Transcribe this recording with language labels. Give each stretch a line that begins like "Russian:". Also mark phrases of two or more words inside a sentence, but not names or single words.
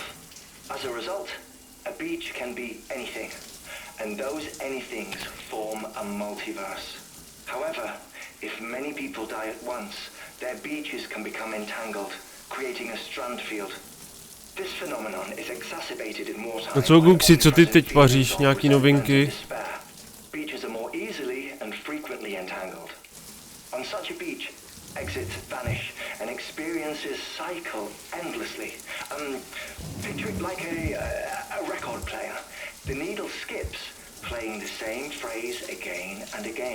English: As a result, a beach can be anything, and those anythings form a multiverse. However, if many people die at once, their beaches can become entangled, creating a strand field. This phenomenon is exacerbated in wartime.
Czech: No co, Guxi, co ty teď vaříš? Nějaký novinky?
English: Beaches are more easily and frequently entangled. On such a beach, exits vanish and experiences cycle endlessly. Picture it like a record player. The needle skips, playing the same phrase again and again.